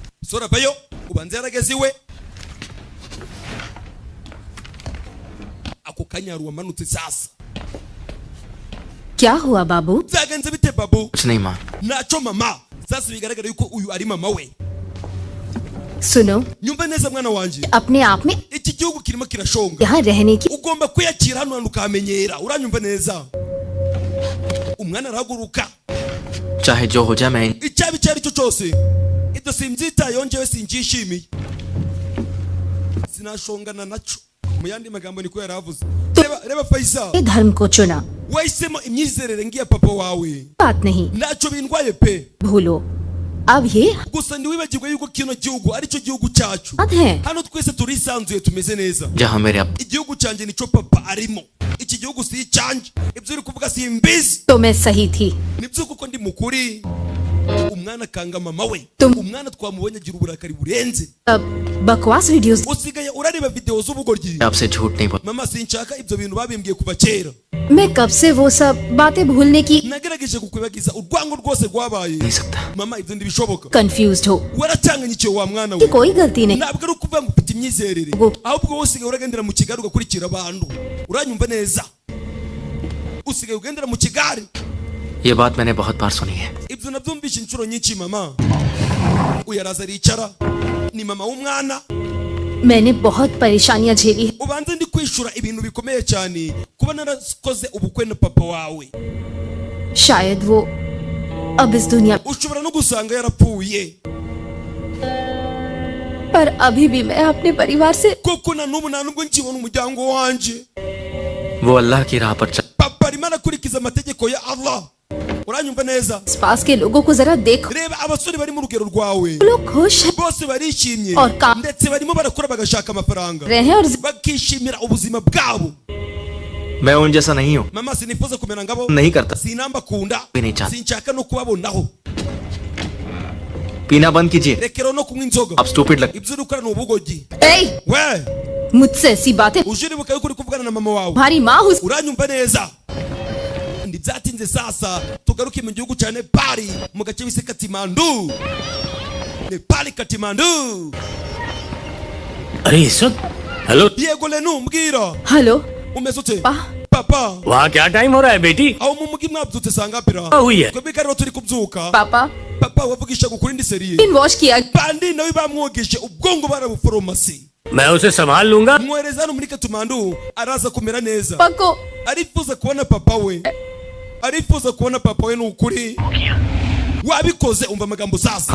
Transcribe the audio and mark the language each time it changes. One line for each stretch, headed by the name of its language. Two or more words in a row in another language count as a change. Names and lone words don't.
Kinyarwanda: umusore avayo ubanze yarageze iwe ako kanyaru wamanutse sasa
Hindi: क्या हुआ बाबू
Kinyarwanda: byagenze bite babu
Hindi: कुछ नहीं माँ
Kinyarwanda: naco mama sasa bigaragara yuko uyu ari mama we
Hindi: सुनो
Kinyarwanda: nyumva neza mwana wanje
Hindi: अपने आप में
Kinyarwanda: iki gihugu kirimo kirashonga
Hindi: यहाँ रहने की
Kinyarwanda: ugomba kwiyakira hano hantu ukamenyera uranyumva neza umwana arahaguruka
Hindi: चाहे जो हो जाए मैं
Kinyarwanda: icyabi icyo ari cyo cyose ibyo simbyitayeho njyewe sinjishimiye sinashongana naco mu yandi magambo niko yaravuze reba Faisal
Hindi: धर्म को चुना
Kinyarwanda: wahisemo imyizerere ngiya papa wawe
Hindi: बात नहीं
Kinyarwanda: naco bindwaye pe
Hindi: भूलो अब ये
Kinyarwanda: gusa ndiwibagirwe yuko kino gihugu ari cyo gihugu cyacu
Hindi: बात है
Kinyarwanda: hano twese turisanzuye tumeze neza
Hindi: जहाँ मेरे अब
Kinyarwanda: igihugu cyanjye nico papa arimo iki gihugu si icyanjye ibyo uri kuvuga simbizi
Hindi: तो मैं सही थी
Kinyarwanda: nibyo kuko ndi mukuri umwana kanga mama we Tum- umwana twamubonye agira uburakari burenze
Hindi: अब बकवास वीडियोस
Kinyarwanda: usigaye urareba video z'ubugoryi
Hindi: आपसे झूठ नहीं बोल
Kinyarwanda: mama sinshaka ibyo bintu babimbwiye kuva kera
Hindi: मैं कब से वो सब बातें भूलने की
Kinyarwanda: nagerageje kukwibagiza urwango rwose rwabaye
Hindi: नहीं सकता
Kinyarwanda: mama ibyo ndibishoboka
Hindi: कंफ्यूज्ड हो
Kinyarwanda: waracanganyikiye wa mwana
Hindi: कि
Kinyarwanda: we
Hindi: कोई गलती नहीं
Kinyarwanda: ntabwo ari ukuvuga ngo ufite imyizerere Ubwo- ahubwo wowe usigaye uragendera mu kigali ugakurikira abantu uranyumva neza usigaye ugendera mu kigali
Hindi: ये बात मैंने बहुत बार सुनी है
Kinyarwanda: ibyo nabyumvishe inshuro nyinshi mama uyaraza aricara ni mama w'umwana
Hindi: मैंने बहुत परेशानियां झेली है
Kinyarwanda: ubanze ndi kwishura ibintu bikomeye cyane kuba narakoze ubukwe na papa wawe
Hindi: शायद वो अब इस दुनिया
Kinyarwanda: ushobora no gusanga yarapfuye
Hindi: पर अभी भी मैं अपने परिवार से
Kinyarwanda: koko na n'ubu nta nubwo nkibona umuryango wanje
Hindi: वो अल्लाह की राह पर चल
Kinyarwanda: papa arimo arakurikiza amategeko ya Allah uranyumva neza
Hindi: पास के लोगों को जरा देखो
Kinyarwanda: reba abasore bari mu rugero rwawe
Hindi: लोग खुश हैं
Kinyarwanda: bose barishimye Or ka- ndetse barimo barakora bagashaka amafaranga
Hindi: रहे हैं और
Kinyarwanda: bakishimira ubuzima bwabo
Hindi: मैं उन जैसा नहीं हूँ
Kinyarwanda: mama sinifuza kumera ngabo
Hindi: नहीं करता
Kinyarwanda: sinamba kunda Bini cyane. sinshaka no kubabonaho
Hindi: पीना बंद कीजिए
Kinyarwanda: rekeraho no kunywa inzoga
Hindi: आप स्टूपिड लग
Kinyarwanda: ibyo uri gukora ni ubugogi ए, we
Hindi: मुझसे ऐसी बातें
Kinyarwanda: uje uribuka yuko uri kuvugana na mama wawe
Hindi: तुम्हारी माँ हुस
Kinyarwanda: uranyumva neza ntibyatinze sasa tugaruke mu gihugu cya nepali mu gace bise katimandu nepali katimandu
Hindi: अरे इसवत हेलो
Kinyarwanda: yego lenu mbwira
Hindi: हेलो
Kinyarwanda: umeze ute पा papa
Hindi: वहाँ क्या टाइम हो रहा है बेटी
Kinyarwanda: aho mu mugi mwabyutse sangapira
Hindi: हुई है
Kinyarwanda: twebwe rero turi kubyuka
Hindi: पापा
Kinyarwanda: papa wavugisha ukuri ndi seriye
Hindi: इन वॉश किया
Kinyarwanda: bandi nawe bamwogeje ubwongo barabuforomasi
Hindi: मैं उसे संभाल लूंगा
Kinyarwanda: mwohereza hano muri katimandu araza kumera neza पको arifuza kubona papa we arifuza kubona papa we ni ukuri wabikoze umva amagambo sasa